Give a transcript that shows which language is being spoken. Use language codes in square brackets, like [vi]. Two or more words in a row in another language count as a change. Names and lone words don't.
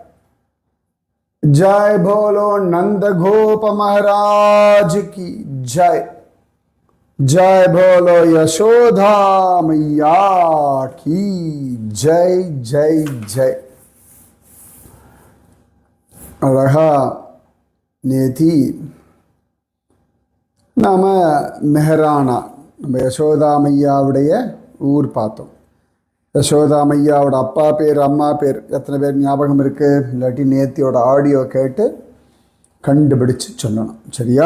[hi] जय बोलो नंद गोप महाराज की जय। जय बोलो यशोदा मैया की जय जय जय। [ta] अழகா நேத்தி நாம மெஹரானா நம்ம யசோதா மையாவுடைய ஊர் பார்த்தோம். யசோதா மையாவோட அப்பா பேர் அம்மா பேர் எத்தனை பேர் ஞாபகம் இருக்கு? இல்லாட்டி நேத்தியோட ஆடியோ கேட்டு கண்டுபிடிச்சு சொல்லணும், சரியா?